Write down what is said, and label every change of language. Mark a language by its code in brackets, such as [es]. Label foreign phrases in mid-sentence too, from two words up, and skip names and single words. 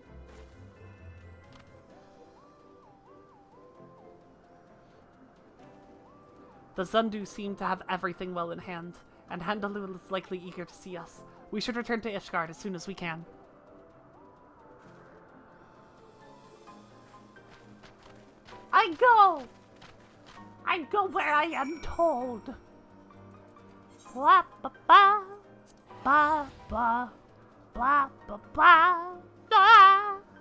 [en] The Zandu seem to have everything well in hand, and Handalul is likely eager to see us. We should return to Ishgard as soon as we can. I go where I am told. Blah ba ba ba ba blah ba ba da.